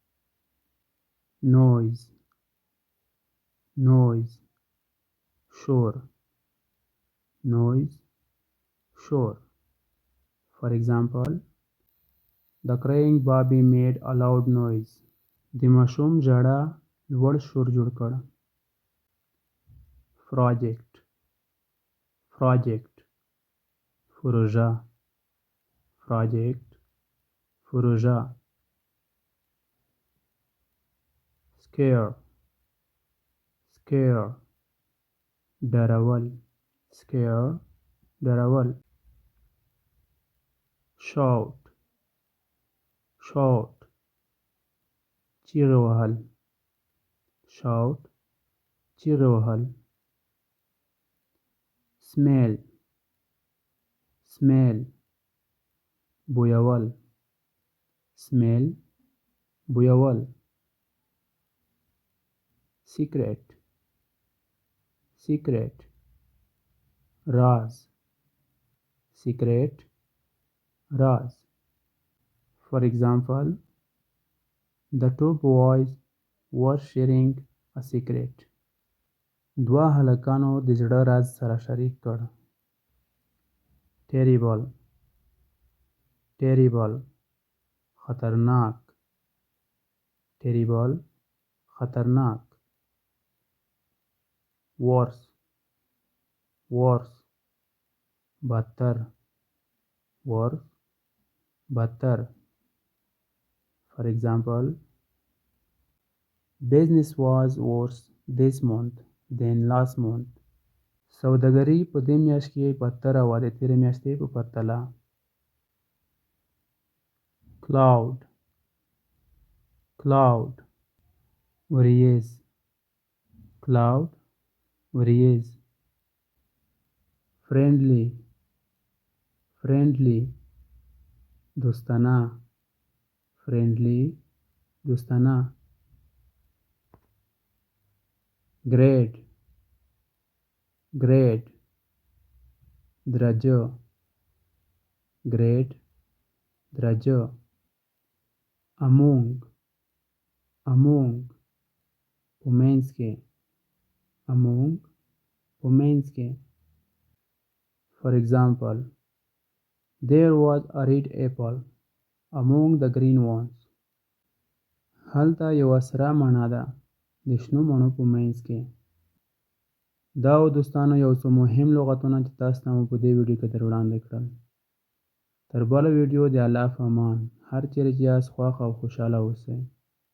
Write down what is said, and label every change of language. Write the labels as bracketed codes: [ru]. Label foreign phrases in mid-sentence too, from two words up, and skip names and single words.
[en] noise noise شور noise شور. For example, the crying baby made a loud noise. [ps] د ماشوم ژړا لوړ شور جوړ کړ. [en] project project پروژه project پروژه. scare scare ډارول scare ډارول. shout shout چیغې وهل shout چیغې وهل. smell smell بویول smell بویول. secret secret راز secret راز. For example, the two boys were sharing a secret. [ps] دوه هلکانو د زړه راز سره شریک کړ. [en] terrible terrible خطرناک terrible خطرناک. worse worse بدتر worse بدتر. For example, business was worse this month than last month. [ps] سوداګري په دې میاشت کې بدتره وه د تېرې میاشتې په پرتله. [en] cloud cloud وریځ cloud وریځ. friendly friendly دوستانه friendly دوستانه grade grade [ps] درجه grade درجه [en] among among [ps] په منځ کې among په منځ کې [en] for example there was a red apple among the green ones [ps] هلته یوه سره مڼه ده د شنو مڼو په منځ کې دا و دوستانو یو څه مهم لغتونه چې تاسو ته مو په دې ویډیو کې در وړاندې کړل تر بله ویډیو د الله په امان هر چیرې چې یاست خوښ او خوشحاله اوسئ